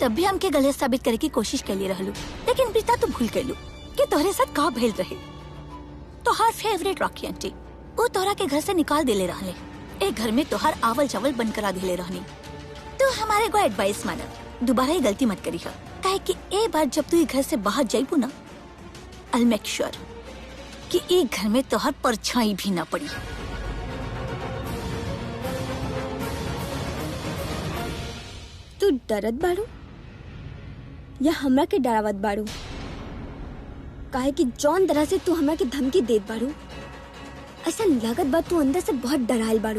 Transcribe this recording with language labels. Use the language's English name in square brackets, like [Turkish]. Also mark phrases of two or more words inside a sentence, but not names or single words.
[Bhojpuri] तब भी हमके गलत साबित करे की कोशिश कर ले रहलू, लेकिन प्रीता तू भूल गयलू कि तोहरे साथ का भेल रहे। तोहार फेवरेट रॉकी आंटी वो तोहरा के घर से निकाल देले रहले, एक घर में तोहार आवल चावल बंद करा देले रहनी। तू हमारे को एडवाइस माना, दोबारा ये गलती मत करी है। काहे कि ए बार जब तू ई घर से बाहर जाइबू ना, [English] I make sure [Bhojpuri] कि ई घर में तोहर परछाई भी ना पड़ी। तू डरत बाड़ू या हमरा के डरावत बाड़ू? काहे कि जौन तरह से तू हमरा के धमकी देत बाड़ू, ऐसा लागत बा तू अंदर से बहुत डरायल बाड़ू।